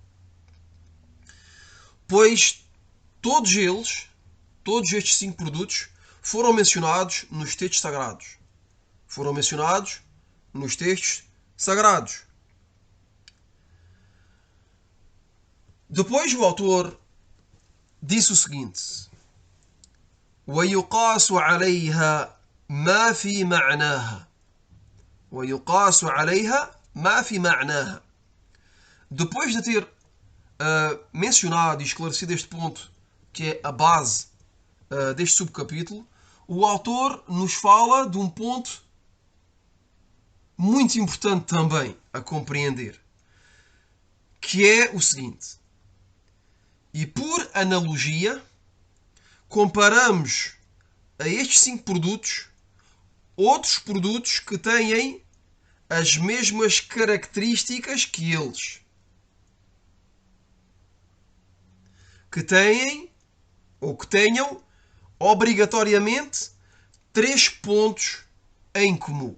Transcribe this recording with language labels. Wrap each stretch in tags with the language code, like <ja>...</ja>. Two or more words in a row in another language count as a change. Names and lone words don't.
<pt>Pois todos estes 5 produtos foram mencionados nos textos sagrados. Depois o autor disse o seguinte:</pt> <ar>وَيُقَاسُ عَلَيْهَا مَا فِي مَعْنَاهَا.</ar> <pt>Depois de ter mencionado e esclarecido este ponto, que é a base deste subcapítulo, o autor nos fala de um ponto muito importante também a compreender, que é o seguinte: e por analogia, comparamos a estes 5 produtos outros produtos que têm as mesmas características que eles, que tenham obrigatoriamente 3 pontos em comum.</pt>